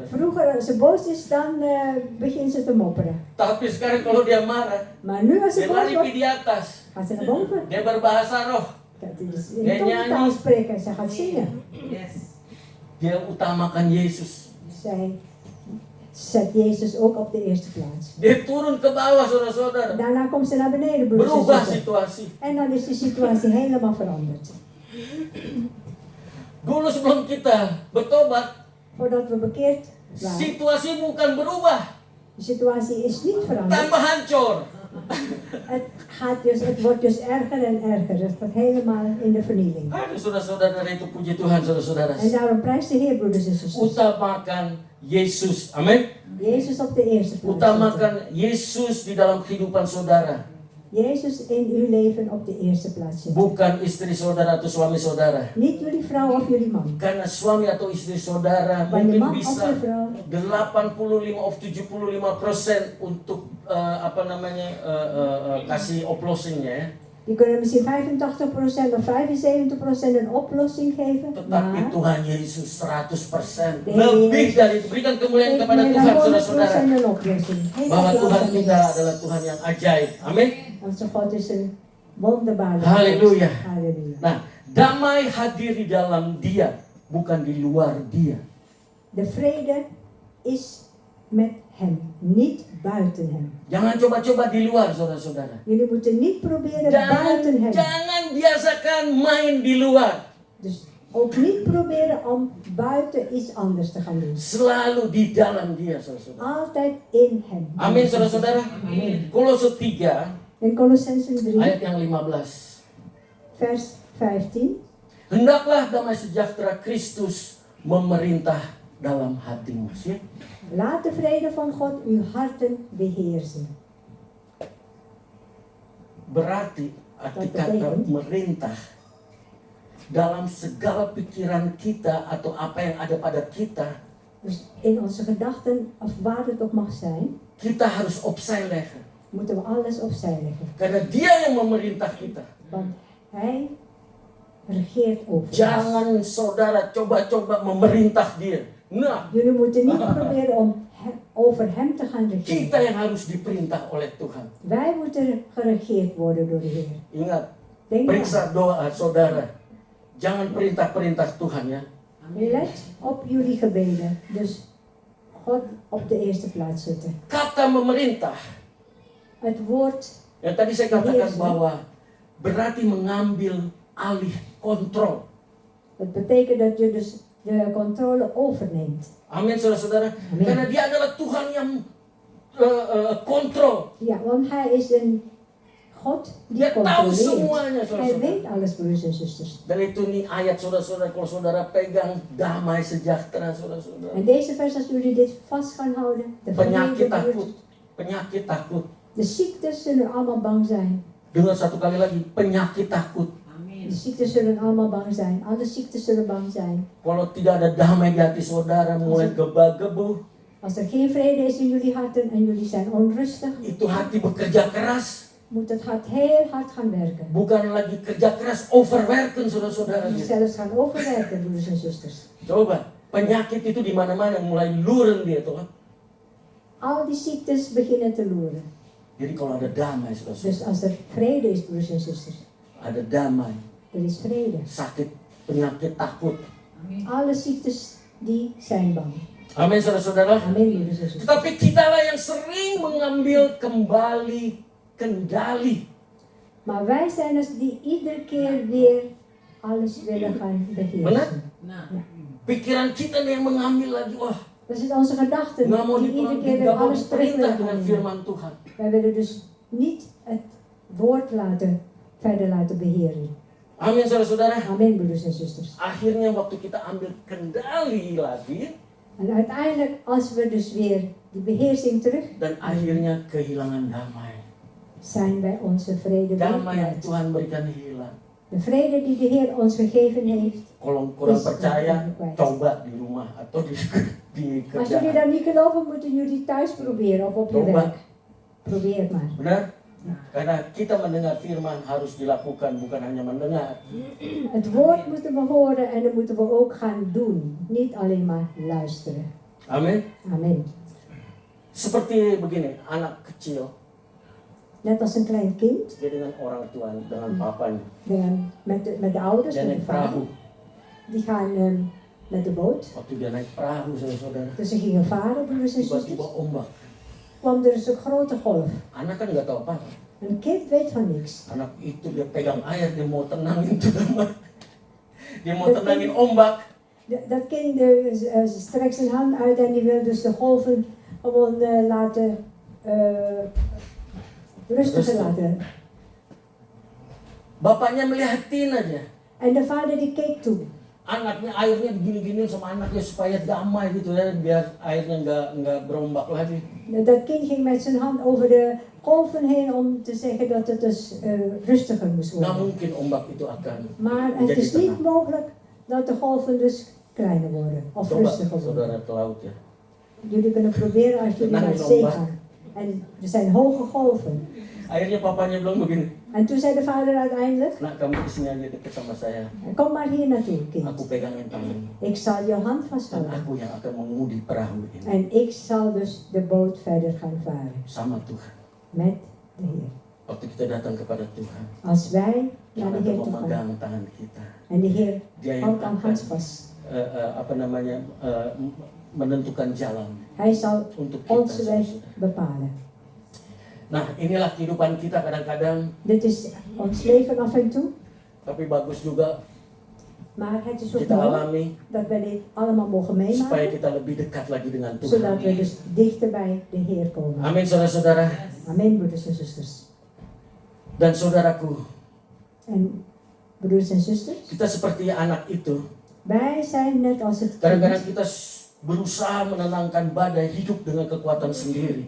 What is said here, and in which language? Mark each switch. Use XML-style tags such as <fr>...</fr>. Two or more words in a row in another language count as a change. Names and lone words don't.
<nl>vroeger als ze boos is, dan begint ze te mopperen.</nl> <id>Tapi sekarang kalau dia marah,</id> <nl>Maar nu als ze</nl> <id>dia</id> <nl>boos</nl> <id>lari</id> <nl>wordt,</nl> <id>di atas.</id> <nl>gaat ze naar boven.</nl> <id>Dia berbahasa roh.</id> <nl>Dat is dus</nl> <id>Dia</id> <nl>in tongentaal</nl> <id>nyanyi.</id> <nl>spreken. Ze gaat zingen.</nl> <id>Dia utamakan Yesus.</id> <nl>Zij zet Jezus ook op de eerste plaats.</nl> <id>Dia turun ke bawah, saudara-saudara.</id> <nl>Daarna komt ze naar beneden, broers en</nl> <id>Berubah</id> <nl>zussen.</nl> <id>situasi.</id> <nl>En dan is de situatie helemaal veranderd.</nl> <id>Dulu sebelum kita bertobat,</id> <nl>Voordat we bekeerd waren,</nl> <id>situasi bukan berubah,</id> <nl>de situatie is niet veranderd.</nl> <id>tambah hancur.</id> <nl>Het wordt dus erger en erger. Het gaat helemaal in de vernieling.</nl> <id>Aduh, saudara-saudara, itu puji Tuhan, saudara-saudara.</id> <nl>En daarom prijst de Heer, broeders en zusters.</nl> <id>Utamakan Yesus, amin.</id> <nl>Jezus op de eerste plaats.</nl> <id>Utamakan Yesus di dalam kehidupan saudara.</id> <nl>Jezus in uw leven op de eerste plaats zetten.</nl> <id>Bukan istri saudara atau suami saudara.</id> <nl>Niet jullie vrouw of jullie man.</nl> <id>Karena suami atau istri saudara</id> <nl>Maar je</nl> <id>mungkin</id> <nl>man of</nl> <id>bisa</id> <nl>je vrouw</nl> <id>85 of 75% untuk kasih oplossingnya ya.</id> <nl>die kunnen misschien 85% of 75% een oplossing geven.</nl> <id>Tetapi</id> <nl>Maar</nl> <id>Tuhan Yesus 100%</id> <nl>Nee.</nl> <id>lebih dari itu. Berikan kemuliaan</id> <nl>geeft</nl> <id>kepada</id> <nl>mij</nl> <id>Tuhan,</id> <nl>dan</nl> <id>saudara-saudara.</id> <nl>100% een oplossing. Geef</nl> <id>Bahwa</id> <nl>applaus</nl> <id>Tuhan</id> <nl>aan</nl> <id>kita</id> <nl>Jezus.</nl> <id>adalah Tuhan yang ajaib. Amin.</id> <nl>Onze God is een wonderbare Halleluja. God. Halleluja.</nl> <id>Nah, damai hadir di dalam Dia, bukan di luar Dia.</id> <nl>De vrede is met hem, niet buiten hem.</nl> <id>Jangan coba-coba di luar, saudara-saudara.</id> <nl>Jullie moeten niet proberen buiten hem.</nl> <id>Jangan biasakan main di luar.</id> <nl>Dus ook niet proberen om buiten iets anders te gaan doen.</nl> <id>Selalu di dalam Dia, saudara-saudara.</id> <nl>Altijd in hem.</nl> <id>Amin, saudara-saudara.</id> <nl>Amin.</nl> <id>Kolose 3</id> <nl>In Colossensen 3,</nl> <id>ayat yang 15.</id> <nl>vers 15.</nl> <id>Hendaklah damai sejahtera Kristus memerintah dalam hatimu. Ya?</id> <nl>Laat de vrede van God uw harten beheersen.</nl> <id>Berarti arti</id> <nl>Dat</nl> <id>kata</id> <nl>betekent?</nl> <id>merintah dalam segala pikiran kita atau apa yang ada pada kita,</id> <nl>Dus in onze gedachten, of waar het ook mag zijn,</nl> <id>kita harus</id> <nl>opzij leggen. moeten we alles opzij leggen.</nl> <id>Karena Dia yang memerintah kita.</id> <nl>Want hij regeert over ons.</nl> <id>Jangan saudara coba-coba memerintah Dia. Nah,</id> <nl>Jullie moeten niet proberen om over hem te gaan regeren.</nl> <id>kita yang harus diperintah oleh Tuhan.</id> <nl>Wij moeten geregeerd worden door de Heer.</nl> <id>Ingat,</id> <nl>Denk</nl> <id>periksa doa saudara. Jangan perintah-perintah Tuhan ya.</id> <nl>Let op jullie gebeden. Dus God op de eerste plaats zetten.</nl> <id>Kata memerintah,</id> <nl>Het woord,</nl> <id>yang tadi saya katakan</id> <en>Yes.</en> <id>bahwa berarti mengambil alih kontrol.</id> <nl>het betekent dat je dus de controle overneemt.</nl> <id>Amin, saudara-saudara.</id> <nl>Amin.</nl> <id>Karena Dia adalah Tuhan yang kontrol.</id> <nl>Ja, want hij is een God die</nl> <id>Dia tahu</id> <nl>controleert.</nl> <id>semuanya,</id> <nl>Hij</nl> <id>saudara-saudara.</id> <nl>weet alles, broers en zusters.</nl> <id>Dan itu nih ayat saudara-saudara, kalau saudara pegang damai sejahtera saudara-saudara.</id> <nl>En deze vers, als jullie dit vast gaan houden, de</nl> <id>Penyakit</id> <nl>vrede,</nl> <id>takut, penyakit takut.</id> <nl>de ziektes zullen allemaal bang zijn.</nl> <id>Dengar satu kali lagi, penyakit takut.</id> <nl>De ziektes zullen allemaal bang zijn. Alle ziektes zullen bang zijn.</nl> <id>Kalau tidak ada damai di hati saudara, mulai gebal-gebu,</id> <nl>Als er geen vrede is in jullie harten en jullie zijn onrustig,</nl> <id>itu hati bekerja keras.</id> <nl>moet het hart heel hard gaan werken.</nl> <id>Bukan lagi kerja keras, overwerken saudara-saudara.</id> <nl>Zelfs gaan overwerken, broeders en zusters.</nl> <id>Coba, penyakit itu di mana-mana mulai luren dia tuh kan.</id> <nl>Al die ziektes beginnen te loeren.</nl> <id>Jadi kalau ada damai</id> <nl>Dus</nl> <id>saudara-saudara,</id> <nl>als er vrede is, broeders en zusters,</nl> <id>ada damai,</id> <nl>er is vrede.</nl> <id>sakit, penyakit, takut.</id> <nl>Alle ziektes die zijn bang.</nl> <id>Amin saudara-saudara.</id> <nl>Amin, broeders en zusters.</nl> <id>Tetapi kitalah yang sering mengambil kembali kendali.</id> <nl>Maar wij zijn het die iedere keer weer alles willen gaan beheersen.</nl> <id>Benar? Pikiran kita nih yang mengambil lagi, wah,</id> <nl>Dat is onze gedachten</nl> <id>nggak mau</id> <nl>die iedere keer weer</nl> <id>nggak mau</id> <nl>alles terug</nl> <id>diperintah</id> <nl>willen</nl> <id>dengan</id> <nl>gaan.</nl> <id>firman Tuhan.</id> <nl>Wij willen dus niet het woord verder laten beheren.</nl> <id>Amin saudara-saudara.</id> <nl>Amen, broeders en zusters.</nl> <id>Akhirnya waktu kita ambil kendali lagi,</id> <nl>En uiteindelijk, als we dus weer die beheersing terug,</nl> <id>dan akhirnya kehilangan damai.</id> <nl>zijn wij onze vrede weer</nl> <id>Damai yang</id> <nl>kwijt.</nl> <id>Tuhan berikan hilang.</id> <nl>De vrede die de Heer ons gegeven heeft.</nl> <id>Kalau kurang</id> <nl>Is</nl> <id>percaya,</id> <nl>kwijt.</nl> <id>coba di rumah atau di</id> <nl>Als jullie</nl> <id>kerjaan.</id> <nl>dat niet geloven, moeten jullie thuis proberen of op je</nl> <id>Coba.</id> <nl>werk. Probeer het maar.</nl> <id>Benar? Karena kita mendengar firman harus dilakukan, bukan hanya mendengar.</id> <nl>Het woord moeten we horen en dat moeten we ook gaan doen. Niet alleen maar luisteren.</nl> <id>Amin.</id> <nl>Amen.</nl> <id>Seperti begini, anak kecil,</id> <nl>Net als een klein kind,</nl> <id>dia dengan orang tua, dengan papanya.</id> <nl>met de ouders,</nl> <id>Dia</id> <nl>met de</nl> <id>naik perahu.</id> <nl>vader. Die gaan met de boot.</nl> <id>Waktu dia naik perahu, saudara-saudara,</id> <nl>Dus ze gingen varen, broeders en</nl> <id>tiba-tiba</id> <nl>zusters.</nl> <id>ombak.</id> <nl>Kwam er eens een grote golf.</nl> <id>Anak kan nggak tahu apa.</id> <nl>Een kind weet van niks.</nl> <id>Anak itu dia pegang air, dia mau tenangin tuh damai. Dia mau tenangin ombak.</id> <nl>Dat kind strekt zijn hand uit en die wil dus de golven gewoon laten rustiger Rustig. laten.</nl> <id>Bapaknya melihatin aja.</id> <nl>En de vader die keek toe.</nl> <id>Anaknya airnya begini-gini sama anaknya supaya damai gitu ya, biar airnya nggak berombak lagi.</id> <nl>Dat kind ging met zijn hand over de golven heen om te zeggen dat het dus rustiger moest</nl> <id>Nggak</id> <nl>worden.</nl> <id>mungkin ombak itu akan</id> <nl>Maar het</nl> <id>menjadi</id> <nl>is niet</nl> <id>tenang.</id> <nl>mogelijk dat de golven dus kleiner worden of</nl> <id>Coba</id> <nl>rustiger worden.</nl> <id>saudara ke laut ya.</id> <nl>Jullie kunnen proberen als jullie naar de zee gaan. En er zijn hoge golven.</nl> <id>Akhirnya papanya bilang begini,</id> <nl>En toen zei de vader uiteindelijk,</nl> <id>nak kamu kesini aja deket sama saya.</id> <nl>kom maar hier naartoe kind.</nl> <id>Aku pegangin tanganmu.</id> <nl>Ik zal jouw hand</nl> <id>Dan</id> <nl>vasthouden.</nl> <id>aku yang akan mengemudi perahu ini.</id> <nl>En ik zal dus de boot verder gaan varen.</nl> <id>Sama Tuhan.</id> <nl>Met de Heer.</nl> <id>Waktu kita datang kepada Tuhan,</id> <nl>Als wij naar</nl> <id>Tuhan</id> <nl>de</nl> <id>akan</id> <nl>Heer toe gaan.</nl> <id>memegang tangan kita.</id> <nl>En de Heer</nl> <id>Dia yang</id> <nl>houdt aan</nl> <id>akan</id> <nl>hand vast.</nl> <id>menentukan jalan</id> <nl>Hij zal</nl> <id>untuk kita.</id> <nl>onze weg</nl> <id>saudara.</id> <nl>bepalen.</nl> <id>Nah, inilah kehidupan kita kadang-kadang,</id> <nl>Dit is ons leven af en toe.</nl> <id>tapi bagus juga</id> <nl>Maar het is ook</nl> <id>kita</id> <nl>mooi</nl> <id>alami</id> <nl>dat we dit allemaal mogen</nl> <id>supaya</id> <nl>meemaken.</nl> <id>kita lebih dekat lagi dengan</id> <nl>Zodat we</nl> <id>Tuhan.</id> <nl>dus dichter bij de Heer komen.</nl> <id>Amin saudara-saudara.</id> <nl>Amen, broeders en zusters.</nl> <id>Dan saudaraku,</id> <nl>En broeders en zusters,</nl> <id>kita seperti anak itu.</id> <nl>wij zijn net als het</nl> <id>Kadang-kadang</id> <nl>kind.</nl> <id>kita berusaha menenangkan badai, hidup dengan kekuatan sendiri.</id>